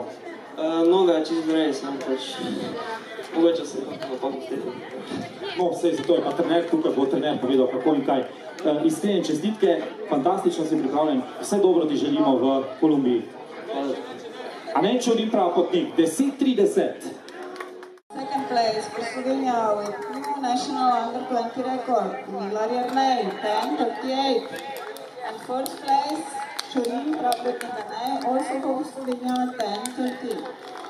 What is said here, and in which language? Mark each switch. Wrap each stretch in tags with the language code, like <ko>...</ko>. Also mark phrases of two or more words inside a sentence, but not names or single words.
<sl>Noga je čisto vrej, sem pač mogoče se napakam s tem. No, sej, zato je pa trener tukaj, bo trener povedal kako in kaj. Iskrene čestitke, fantastično si pripravljen, vse dobro ti želimo v Kolumbiji. Hvala. Ane Čurin Prapotnik, 10:30.</sl> <en>Second place for Slovenia with new national under-20 record, Milar Jernej, 10:38. And first place, Čurin Prapotnik, also from Slovenia, 10:30.</en>